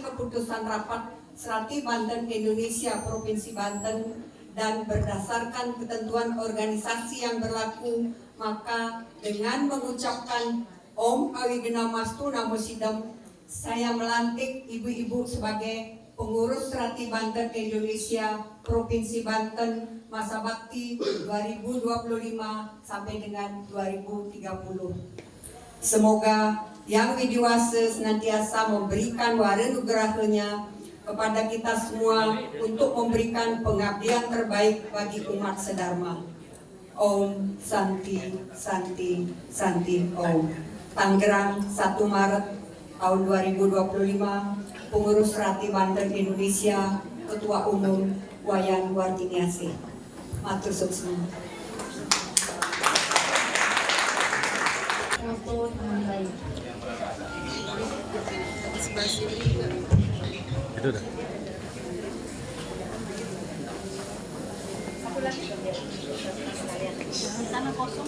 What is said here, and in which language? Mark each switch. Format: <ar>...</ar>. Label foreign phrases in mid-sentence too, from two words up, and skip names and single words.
<id>keputusan rapat Serati Banten Indonesia Provinsi Banten dan berdasarkan ketentuan organisasi yang berlaku, maka dengan mengucapkan</id> <sa>Om Awigenamastu Namo Sidam,</sa> <id>saya melantik ibu-ibu sebagai pengurus Serati Banten Indonesia Provinsi Banten masa bakti 2025 sampai dengan 2030. Semoga Yang Widiwasa senantiasa memberikan wara nugrahanya kepada kita semua untuk memberikan pengabdian terbaik bagi umat sedharma.</id> <sa>Om Santi Santi Santi Om.</sa> <id>Tangerang, 1 Maret tahun 2025, Pengurus Serati Banten Indonesia, Ketua Umum Wayan Wartiniasi.</id> <jv>Matur suwun.</jv> <id>Foto teman baik. Itu dah. Sana kosong.</id>